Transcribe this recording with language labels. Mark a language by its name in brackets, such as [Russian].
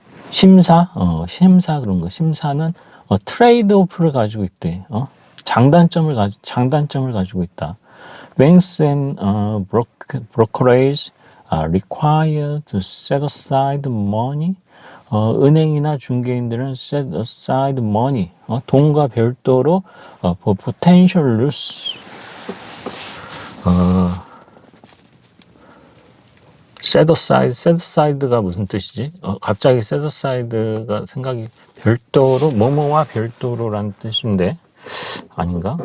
[Korean] 심사 그런 거. 심사는 트레이드오프를 가지고 있대. 장단점을 가지고 있다. [English] Banks and brokerages are required to set aside money. [Korean] 은행이나 중개인들은 set aside money. 돈과 별도로 [English] for potential loss. [Korean] set aside가 무슨 뜻이지? 갑자기 set aside가 생각이 별도로, 뭐뭐와 별도로라는 뜻인데 아닌가?